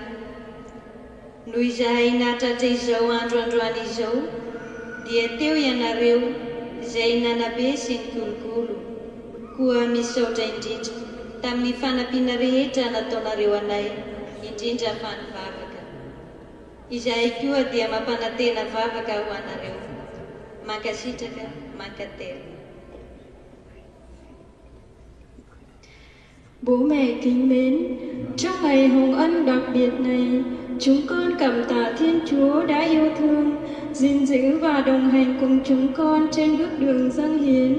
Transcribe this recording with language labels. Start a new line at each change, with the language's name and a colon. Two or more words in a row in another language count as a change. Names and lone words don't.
Malagasy: Noho izahay nahatratra izao androandroany izao, dia teo ianareo izay nanabe sy ny kolokolo, koa misaotra indrindra tamin'ny fanampiana rehetra nataonareo anay, indrindra fa ny vavaka. Izahay koa dia mampanantena vavaka ho anareo. Mankasitraka, mankatera.
Vietnamese: Bố mẹ kính mến, trong ngày hồng ân đặc biệt này, chúng con cảm tạ Thiên Chúa đã yêu thương, gìn giữ và đồng hành cùng chúng con trên bước đường dâng hiến.